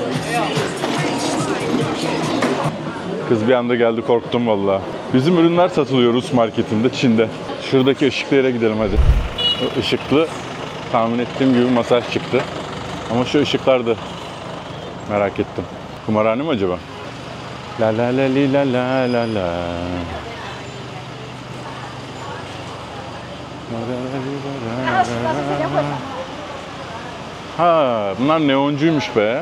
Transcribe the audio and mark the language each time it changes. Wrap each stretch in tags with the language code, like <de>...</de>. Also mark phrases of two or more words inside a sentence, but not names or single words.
<tr>Kız bir anda geldi, korktum vallahi. Bizim ürünler satılıyor Rus marketinde Çin'de. Şuradaki ışıklı yere gidelim hadi. O ışıklı tahmin ettiğim gibi masaj çıktı. Ama şu ışıklar da merak ettim. Kumarhane mi acaba? La la la li la la la la. Ha, bunlar neoncuymuş be.</tr>